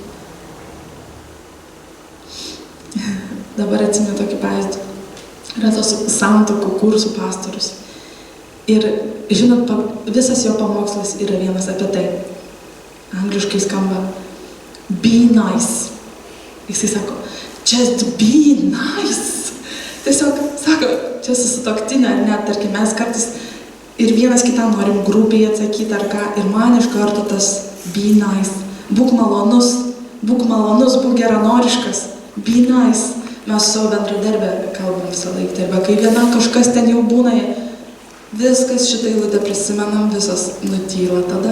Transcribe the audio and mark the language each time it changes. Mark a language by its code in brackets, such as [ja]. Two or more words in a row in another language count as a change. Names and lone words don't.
[lt] Dabar atsimenu tokį pavyzdį. Yra tos santuokų kursų pastorius. Ir, žinot, visas jo pamokslas yra vienas apie tai. Angliškai skamba [en] be nice. [lt] Jisai sako, [en] just be nice. [lt] Tiesiog sako, čia susituoktinė, ar net, tarkim, mes kartais ir vienas kitam norim grubiai atsakyti ar ką. Ir man iš karto tas [en] be nice. [lt] Būk malonus, būk geranoriškas. [en] Be nice. [lt] Mes su savo bendradarbę kalbam visą laiką. Arba kai viena kažkas ten jau būna, viskas šitą eilutę prisimenam, visas nutyla tada.